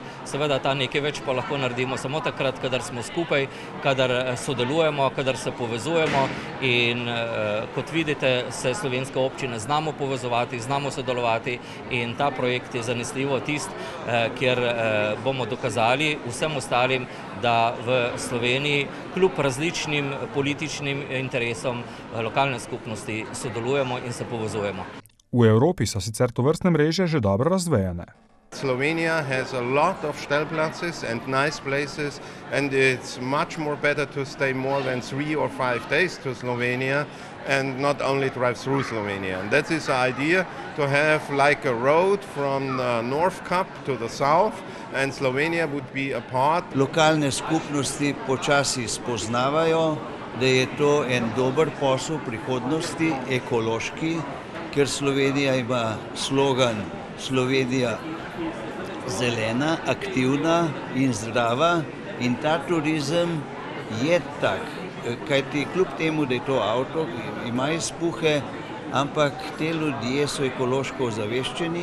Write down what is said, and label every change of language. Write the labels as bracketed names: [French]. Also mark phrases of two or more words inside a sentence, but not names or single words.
[Slovenian] Seveda ta nekaj več pa lahko naredimo samo takrat, kadar smo skupaj, kadar sodelujemo, kadar se povezujemo in kot vidite, se slovenske občine znamo povezovati, znamo sodelovati in ta projekt je zanesljivo tist, kjer bomo dokazali vsem ostalim, da v Sloveniji kljub različnim političnim interesom lokalne skupnosti sodelujemo in se povezujemo. V Evropi so sicer tovrstne mreže že dobro razvejane. [English] Slovenia has a lot of stellplatzes and nice places, and it's much more better to stay more than 3 or 5 days to Slovenia and not only drive through Slovenia. And that is the idea, to have like a road from the North Cap to the south, and Slovenia would be a part. [Slovenian] Lokalne skupnosti počasi spoznavajo, da je to en dober posel prihodnosti, ekološki, ker Slovenija ima slogan Slovenija zelena, aktivna in zdrava, in ta turizem je tak, kajti kljub temu, da je to avto, ima izpuhe, ampak te ljudje so ekološko ozaveščeni.